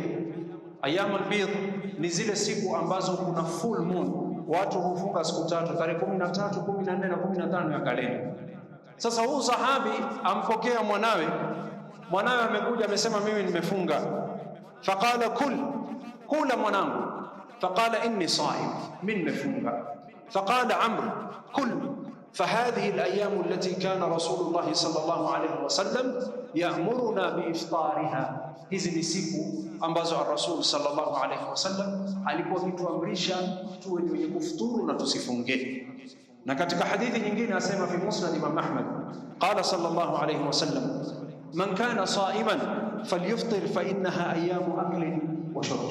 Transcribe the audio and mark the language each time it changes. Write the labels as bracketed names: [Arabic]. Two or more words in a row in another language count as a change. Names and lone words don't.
[Arabic] أيام البيض [Swahili] ni zile siku ambazo kuna [English] full moon, [Swahili] watu hufunga siku tatu, tarehe 13, 14 na 15 ya kalenda. Sasa huu sahabi ampokea mwanawe amekuja amesema mimi nimefunga. Faqala kula mwanangu. [Arabic] فقال إني صائم, [Swahili] mimi nimefunga. [Arabic] فقال عمرو كل. فهذه الأيام التي كان رسول الله صلى الله عليه وسلم يأمرنا بإفطارها. [Swahili] hizi ni siku ambazo Rasul [Arabic] صلى الله عليه وسلم [Swahili] alikuwa akituamrisha tuwe ni wenye kufuturu na tusifunge. Na katika hadithi nyingine asema [Arabic] في مسند إمام أحمد قال صلى الله عليه وسلم من كان صائما فليفطر فإنها أيام أكل وشرب.